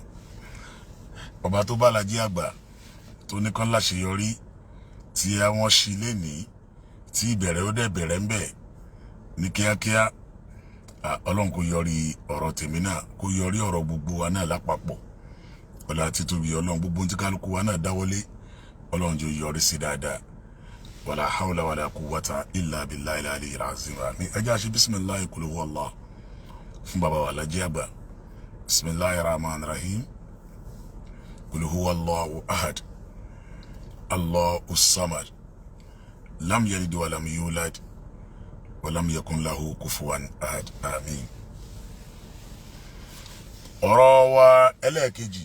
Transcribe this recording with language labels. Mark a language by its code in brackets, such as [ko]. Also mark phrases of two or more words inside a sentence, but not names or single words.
[yo] Ọba tó bá Lájí àgbà tó ní kán láṣeyọrí tí wọ́n ṣí lénìí tí ìbẹ̀rẹ̀ ó dẹ̀ bẹ̀rẹ̀ ń bẹ̀ ní kíákíá. Ọlọ́run kó yọrí ọ̀rọ̀ tèmi náà, kó yọrí ọ̀rọ̀ gbogbo wa náà lápapọ̀. Ọlá títóbi Ọlọ́run, gbogbo tí kálukú wa náà dáwọ́lé Ọlọ́run jẹ́ yọrí sí dáadáa. [ar] ولا حول ولا قوة إلا بالله العلي العظيم. [yo] Ẹjẹ́ àṣẹ [ar] بسم الله قل هو الله [yo] fún bàbá wa Lájí àgbà. [ar] بسم الله الرحمن الرحيم. قل هو الله أحد الله الصمد. لم يلد ولم يولد. ولم يكن له كفوا أحد. [yo] Àmín. Ọ̀rọ̀ wa ẹlẹ́ẹ̀kejì.